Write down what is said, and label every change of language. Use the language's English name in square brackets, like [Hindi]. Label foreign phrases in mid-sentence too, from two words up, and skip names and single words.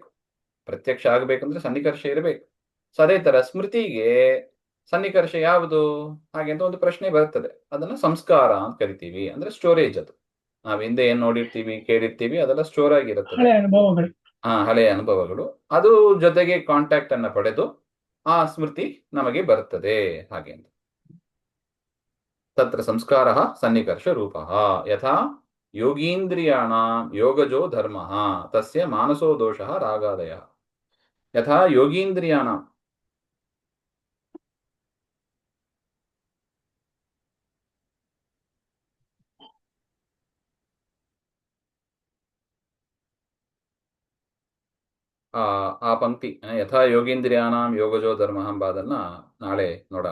[Kannada] ಪ್ರತ್ಯಕ್ಷ ಆಗಬೇಕಂದ್ರೆ ಸನ್ನಿಕರ್ಷ ಇರಬೇಕು. ಸೊ ಅದೇ ತರ ಸ್ಮೃತಿಗೆ ಸನ್ನಿಕರ್ಷ ಯಾವುದು ಹಾಗೆ ಅಂತ ಒಂದು ಪ್ರಶ್ನೆ ಬರ್ತದೆ, ಅದನ್ನ ಸಂಸ್ಕಾರ ಅಂತ ಕರಿತೀವಿ. ಅಂದ್ರೆ ಸ್ಟೋರೇಜ್ ಅದು. ನಾವ್ ಹಿಂದೆ ಏನ್ ನೋಡಿರ್ತೀವಿ ಕೇಳಿರ್ತೀವಿ ಅದೆಲ್ಲ ಸ್ಟೋರ್ ಆಗಿರುತ್ತದೆ, ಹಳೆಯ ಅನುಭವಗಳು. ಅದು ಜೊತೆಗೆ ಕಾಂಟ್ಯಾಕ್ಟ್ ಅನ್ನ ಪಡೆದು ಆ ಸ್ಮೃತಿ ನಮಗೆ ಬರುತ್ತದೆ ಹಾಗೆ ಅಂತ. [Sanskrit] ತತ್ರ ಸಂಸ್ಕಾರ ಸನ್ನಿಕರ್ಷ ರೂಪ. ಯಥಾ ಯೋಗೀಂದ್ರಿಯಾಣಾಂ ಯೋಗಜೋ ಧರ್ಮ ತಸ್ಯ ಮಾನಸೋ ದೋಷ ರಾಗಾದಯ. ಯಥಾ ಯೋಗೀಂದ್ರಿಯಾಣಾಂ, [Kannada] ಆ ಪಂಕ್ತಿ [Sanskrit] ಯಥಾ ಯೋಗೀಂದ್ರಿಯಾಣಾಂ ಯೋಗಜೋ ಧರ್ಮ [Kannada] ಎಂಬ ಅದನ್ನ ನಾಳೆ ನೋಡೋಣ.